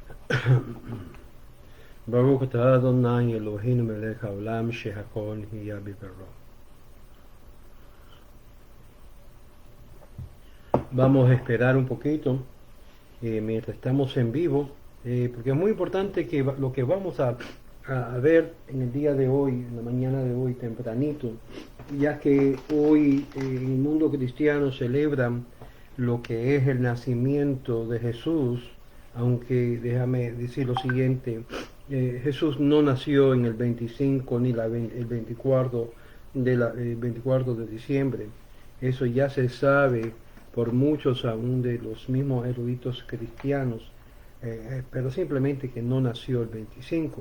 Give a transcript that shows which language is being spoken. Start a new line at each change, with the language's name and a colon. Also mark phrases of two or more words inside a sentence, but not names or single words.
Hebrew: ברוך אתה אדוני אלוהינו מלך העולם שהכל היה בדברו.
Spanish: Vamos a esperar un poquito mientras estamos en vivo, porque es muy importante que lo que vamos a ver en el día de hoy, en la mañana de hoy tempranito, ya que hoy en el mundo cristiano celebran lo que es el nacimiento de Jesús, aunque déjame decir lo siguiente, Jesús no nació en el 25 ni el 24 el 24 de diciembre, eso ya se sabe por muchos aún de los mismos eruditos cristianos, pero simplemente que no nació el 25.